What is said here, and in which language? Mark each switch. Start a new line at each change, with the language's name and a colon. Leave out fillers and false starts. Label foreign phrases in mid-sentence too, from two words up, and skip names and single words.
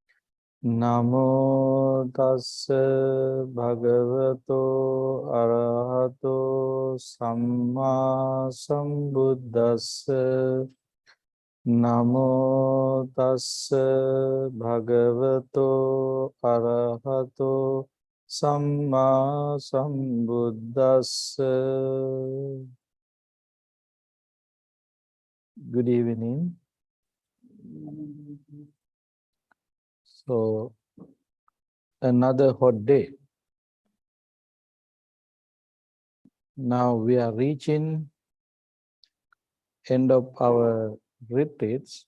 Pali: Namo tassa bhagavato arahato samma sambuddhassa. Namo tassa bhagavato arahato Samma Sambuddhassa.
English: Good evening. So, another hot day. Now we are reaching end of our retreats.